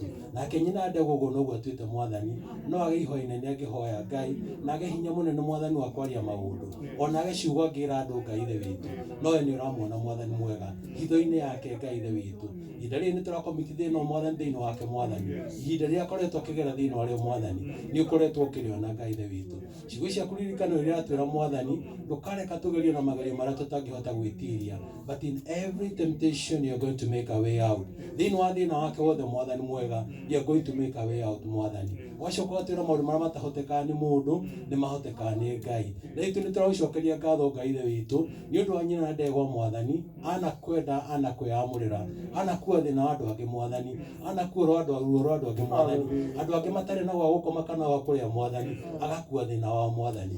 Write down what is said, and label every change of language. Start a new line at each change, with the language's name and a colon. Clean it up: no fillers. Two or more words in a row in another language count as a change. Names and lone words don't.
Kikuyu: Nake nyina ndegwa ũguo noguo atuĩte Mwathani, no age ihoya inene angĩhoya Ngai na age hinya mũnene Mwathani wa kwaria maũndũ, ona age ciugo angĩra andũ Ngai ithe witũ, no we nĩ ũramuona Mwathani mwega hitho-inĩ yake Ngai ithe witũ. Ihinda rĩrĩ nĩ tũrakomiti thĩna Mwathani thĩinĩ wake Mwathani, ihinda rĩrĩa akoretwo akĩgera thĩinĩ warĩo Mwathani nĩ ũkoretwo ũkĩrĩona Ngai ithe witũ. Ciugo ciaku ririkano rĩrĩa atwĩra Mwathani ndũkareka tũgerio na magerio marĩa tũtangĩhota gwĩtiria,
English: but in every temptation you are going to make a way out.
Kikuyu: Thĩinĩ wa thĩna wake wothe Mwathani mwega
English: you are going to make a way out
Kikuyu: Mwathani. Wacoka watwĩra maũndũ marĩa matahotekaga nĩ mũndũ nĩ mahotekaga nĩ Ngai. Na ithuĩ nĩ tũragũcokeria ngatho Ngai ithe witũ nĩ ũndũ wa nyina na ndegwa Mwathani, anakwenda anakwĩyamũrĩra, anakua thĩna wa andũ angĩ Mwathani, anakua ruo rwa andũ angĩ Mwathani, andũ angĩ matarĩ na gwa gũkoma kana gwa kũrĩa Mwathani, agakua thĩna wao Mwathani.